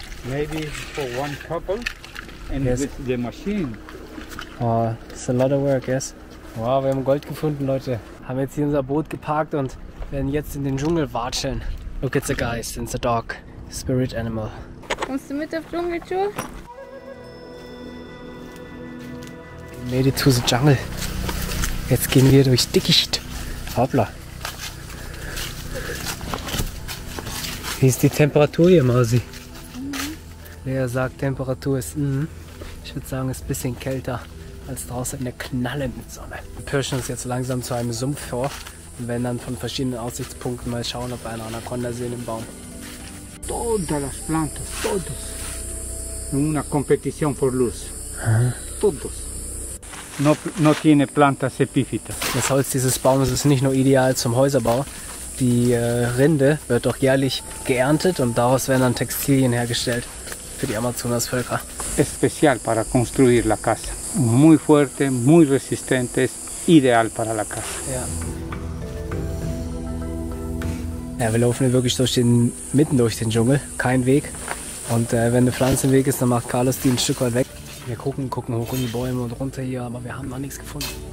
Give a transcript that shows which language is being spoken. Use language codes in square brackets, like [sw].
[en] Maybe for one couple and Yes. with the machine. Oh, it's a lot of work, yes. [de] Wow, wir haben Gold gefunden, Leute. Haben jetzt hier unser Boot geparkt und werden jetzt in den Dschungel watscheln. [en] Look at the guys and the dog. Spirit animal. [de] Kommst du mit auf Dschungeltour? [en] Made it to the jungle. [de] Jetzt gehen wir durchs Dickicht. Hoppla. Wie ist die Temperatur hier, Mausi? Wer sagt, Temperatur ist Ich würde sagen, es ist ein bisschen kälter als draußen in der knallenden Sonne. Wir pirschen uns jetzt langsam zu einem Sumpf vor und werden dann von verschiedenen Aussichtspunkten mal schauen, ob wir eine Anaconda sehen im Baum. [es] Todas las plantas, todos. Una competición por luz. Todos. No tiene plantas epífitas. [de] Das Holz dieses Baumes ist nicht nur ideal zum Häuserbau. Die Rinde wird auch jährlich geerntet und daraus werden dann Textilien hergestellt für die Amazonasvölker. [es] Especial para construir la casa. Muy fuerte, muy resistente, es ideal para la casa. [de] Ja, wir laufen hier wirklich mitten durch den Dschungel, kein Weg. Und wenn eine Pflanze im Weg ist, dann macht Carlos die ein Stück weit weg. Wir gucken hoch in die Bäume und runter hier, aber wir haben noch nichts gefunden.